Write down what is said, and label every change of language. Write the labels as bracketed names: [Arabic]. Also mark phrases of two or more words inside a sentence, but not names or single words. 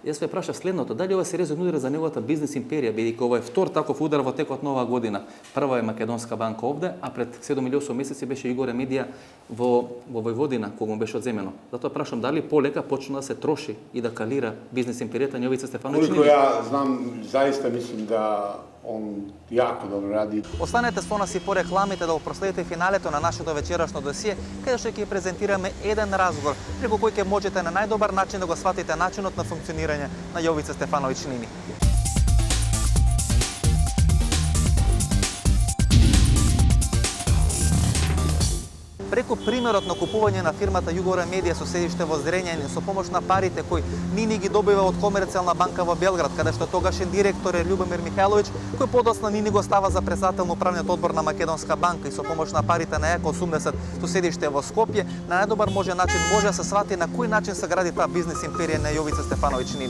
[Macedonian] Јас ве прашав следното, дали ова сериозен удар за неговата бизнес империја, бидејќи ова е втор таков удар во текот на оваа година. Прва е Македонска банка овде, а пред 7 или 8 месеци беше Югоре Медија во Војводина, кога му беше одземено. Затоа прашам дали полека почна да се троши и да калира бизнес империјата на Јовица Стефановиќ. [Serbian] Koliko ja znam, zaista mislim da on jako dobro radi. [Macedonian] Останете со нас и по рекламите да го проследите финалето на нашето вечерашно досие, каде што ќе презентираме еден разговор преку кој ќе можете на најдобар начин да го сватите начинот на функционирање на Јовица Стефановиќ Нини. Преку примерот на купување на фирмата Југоре Медија со седиште во Зрењање со помош на парите кои Нини ги добива од Комерцијална банка во Белград, каде што тогашен директор е Љубомир Михајловиќ, кој подоцна Нини го става за председател на управниот одбор на Македонска банка и со помош на парите на ЕКО 80 со седиште во Скопје, на најдобар начин може да се свати на кој начин се гради таа бизнес империја на Јовица Стефановиќ Нини.